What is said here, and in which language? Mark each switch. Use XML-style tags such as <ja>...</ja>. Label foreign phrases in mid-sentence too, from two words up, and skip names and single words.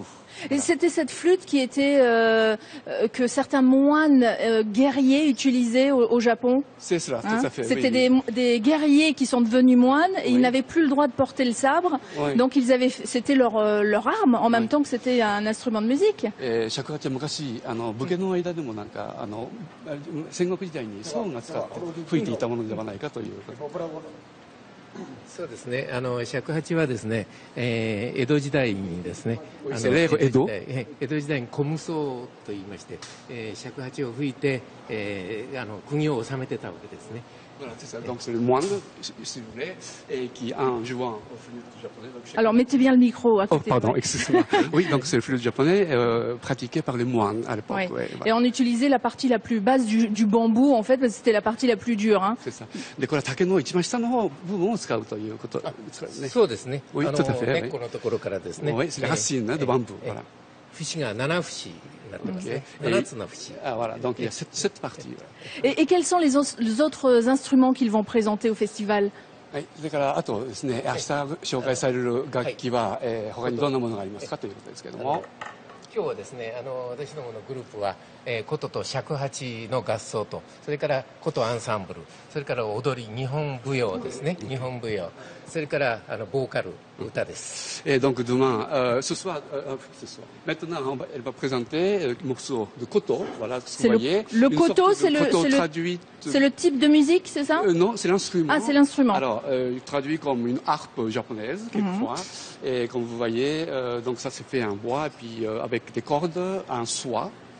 <fr>Et c'était cette flûte qui était que certains moines guerriers utilisaient au Japon. C'est cela, tout à fait. C'était des guerriers qui sont devenus moines et ils n'avaient plus le droit de porter le sabre, donc c'était leur arme en même temps que c'était un instrument de musique.</fr> <ja>Et shakuhachi 昔武家の間でもなんか戦国時代に僧が使って吹いていたものではないかという。そうですね。尺八はですね、江戸時代にですね、江戸時代に小無双と言いまして、尺八を吹いて、国を治めてたわけですね。</ja> <fr>Voilà, c'est ça. Donc c'est le moine, si vous voulez, et qui en jouant au flûte japonais. Alors mettez bien le micro à côté. Oh pardon, excusez-moi. Oui, donc c'est le flûte japonais pratiqué par les moines à l'époque. Oui. Et on utilisait la partie la plus basse du bambou en fait, parce que c'était la partie la plus dure. Hein. C'est ça.</fr> <ja>でこれは竹の一番下の部分を使うということですね。そうですね。</ja> <fr>Oui, tout à fait.</fr> <ja>根っこのところからですね。</ja> <fr>Oui, c'est les racines de bambou. Voilà.</fr> <ja>節が7節。</ja> <fr>Ah, voilà, donc il y a cette partie. Et quels sont les autres instruments qu'ils vont présenter au festival?</fr> <ja>はい、それからあとですね、明日紹介される楽器は、他にどんなものがありますかということですけども。今日はですね、私どものグループは、琴と尺八の合奏と、それから琴アンサンブル、それから踊り、日本舞踊ですね、日本舞踊、それからボーカル、歌です。</ja> <fr>Et donc demain, ce soir, maintenant, elle va présenter le morceau de koto, voilà ce que vous voyez. Le koto, c'est le type de musique, c'est ça? Non, c'est l'instrument. Ah, c'est l'instrument. Alors, traduit comme une harpe japonaise, quelquefois. Et comme vous voyez, donc ça c'est fait en bois, et puis avec des cordes en soie.</fr>